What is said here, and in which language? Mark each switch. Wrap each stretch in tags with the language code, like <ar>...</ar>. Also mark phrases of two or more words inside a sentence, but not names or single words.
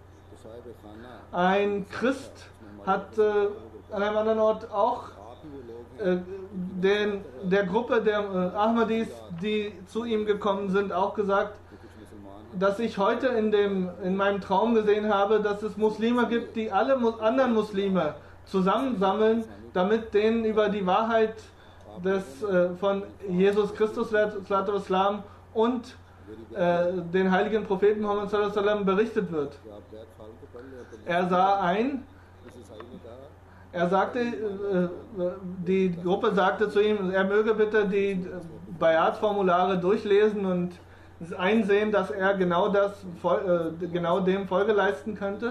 <de>Ein Christ hat an einem anderen Ort auch der Gruppe der Ahmadis, die zu ihm gekommen sind, auch gesagt, dass ich heute in meinem Traum gesehen habe, dass es Muslime gibt, die alle anderen Muslime zusammensammeln, damit denen über die Wahrheit von Jesus Christus Islam und den heiligen Propheten Muhammad</de> <ar>صلى الله عليه وسلم</ar> <de>berichtet wird. Die Gruppe sagte zu ihm, er möge bitte die Bayat-Formulare durchlesen und einsehen, dass er genau dem Folge leisten könnte.</de>